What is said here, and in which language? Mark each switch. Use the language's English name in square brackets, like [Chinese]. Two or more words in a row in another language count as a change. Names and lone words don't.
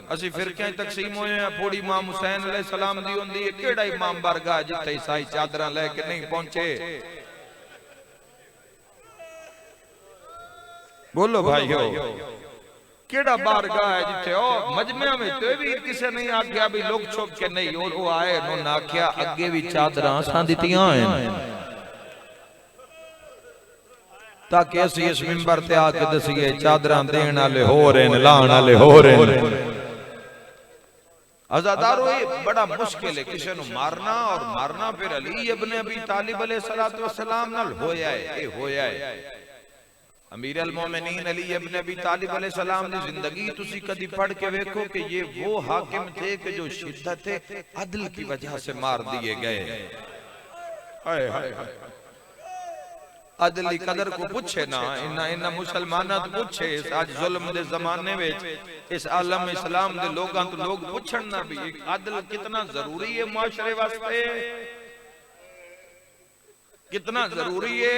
[Punjabi] اسی فرقیاں تقسیم ہوئے ہیں، پوری امام حسین علیہ السلام دی ہندی ہے، کیڑا امام برگا جتھے عیسائی چادراں لے کے نہیں پہنچے. بولو بھائیو، کیڑا بارگاہ ہے جتھے او مجمعے میں تو بھی کسی نہیں آکھیا بھی لوگ چھپ کے نہیں، اور وہ آئے انہوں نے آکھیا اگے بھی چادراں اساں دتیاں ہیں تاکہ اسی اس منبر تے آکے دسیے چادراں دین والے ہو رہے نے، لان والے ہو رہے نے. ازادارو یہ بڑا مشکل ہے کسی نوں مارنا، اور مارنا فیر علی ابن ابی طالب [Arabic] عليه الصلاة والسلام [Punjabi] نال ہویا ہے. یہ ہویا ہے [Arabic] أمير المؤمنين [Punjabi] علی ابن ابی طالب علیہ السلام دی زندگی تسی کدی پڑھ کے دیکھو کہ یہ وہ حاکم تھے کہ جو شدت عدل کی وجہ سے مار دیے گئے. ہائے ہائے عدل کی قدر کو پچھے نا، انا مسلماناں تو پچھے آج ظلم دے زمانے وچ، اس عالم اسلام دے لوگاں تو لوگ پچھن نا بھی عدل کتنا ضروری ہے معاشرے واسطے، کتنا ضروری ہے.